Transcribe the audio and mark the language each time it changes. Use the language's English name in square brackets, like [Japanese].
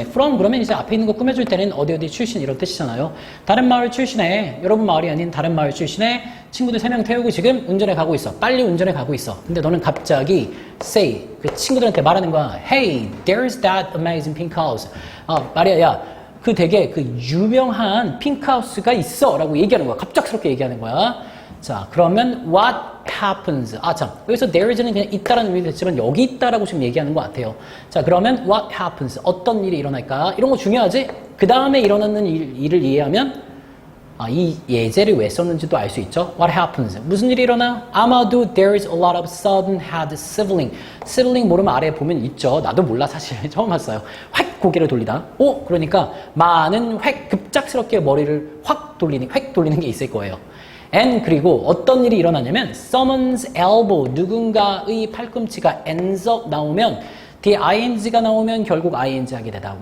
[Korean] from 그러면 이제 앞에 있는 거 꾸며줄 때는 어디 출신 이런 뜻이잖아요. 다른 마을 출신에, 여러분 마을이 아닌 다른 마을 출신에 친구들 3명 태우고 지금 운전해 가고 있어. 빨리 운전해 가고 있어. 근데 너는 갑자기 [English] say, [Korean] 그 친구들한테 말하는 거야. [English] Hey, there's that amazing pink house. [Korean] 말이야, 야, 그 되게 그 유명한 핑크하우스가 있어. 라고 얘기하는 거야. 갑작스럽게 얘기하는 거야. 자, 그러면 [English] what happens? [Korean] 참, 여기서 there is는 그냥 있다라는 의미도 됐지만 여기 있다라고 지금 얘기하는 것 같아요. 자, 그러면 [English] what happens? [Korean] 어떤 일이 일어날까? 이런 거 중요하지? 그 다음에 일어나는 일을 이해하면 이 예제를 왜 썼는지도 알 수 있죠. [English] What happens? [Korean] 무슨 일이 일어나? 아마도 [English] there is a lot of sudden head swiveling. [Korean] swiveling 모르면 아래에 보면 있죠. 나도 몰라 사실. 처음 봤어요. 확 고개를 돌리다. 그러니까 많은 급작스럽게 머리를 획 돌리는 게 있을 거예요. and 그리고 어떤 일이 일어나냐면 [English] someone's elbow [Korean] 누군가의 팔꿈치가 [English] ends up [Korean] 나오면 뒤에 ing가 나오면 결국 ing 하게 되다.